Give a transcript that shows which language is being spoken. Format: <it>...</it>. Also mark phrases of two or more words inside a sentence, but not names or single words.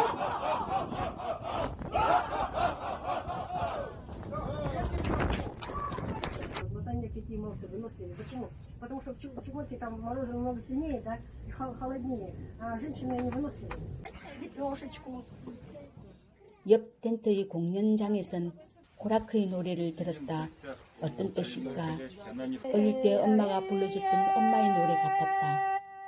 <ru>Вот они какие молодцы, выносливые. Почему? Потому что в Чукотке там морозы намного сильнее, да, и холоднее, а женщины не выносливые. Трошечку.</ru> <ko>옆 텐트의 공연장에선 고라크의 노래를 들었다. 어떤 뜻일까? 어릴 때 엄마가 불러줬던 엄마의 노래 같았다.</ko>